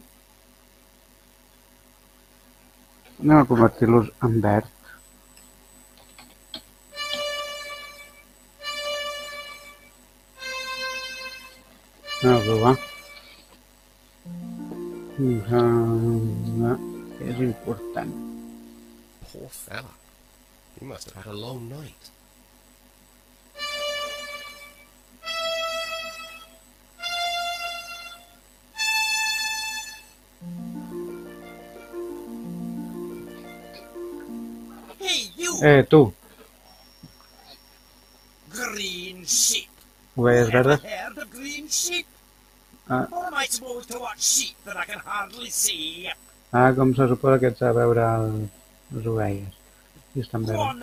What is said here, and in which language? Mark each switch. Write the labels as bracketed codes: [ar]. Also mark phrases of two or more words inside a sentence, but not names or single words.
[ca] Anem a convertir-los en verd. Anem a provar. És important. [en] Poor fella. He must have had a long night. Hey, you! [ca] Tu, [en] Green sheep! [ca] ovelles [en] Ever [ca] verdes. [en] heard of green sheep? Ah. How am I supposed to watch sheep that I can hardly see? [ca] Com se suposa que ets a veure les ovelles. I estan [en] Go on